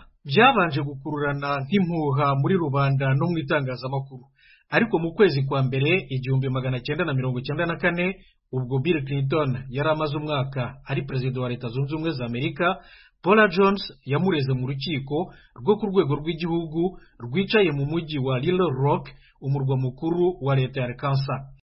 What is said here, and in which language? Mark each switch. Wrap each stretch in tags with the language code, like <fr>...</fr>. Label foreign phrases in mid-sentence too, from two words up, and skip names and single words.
<rw>Byabanje gukururana nk'impuha muri rubanda no mu itangazamakuru. Ariko mu kwezi kwa mbere 1994 ubwo Bill Clinton yari amaze umwaka ari perezida wa Leta Zunze Ubumwe za Amerika, Paula Jones yamureze mu rukiko rwo ku rwego rw'igihugu rwicaye mu mujyi wa Little Rock, umurwa mukuru wa leta ya Arkansas.</rw>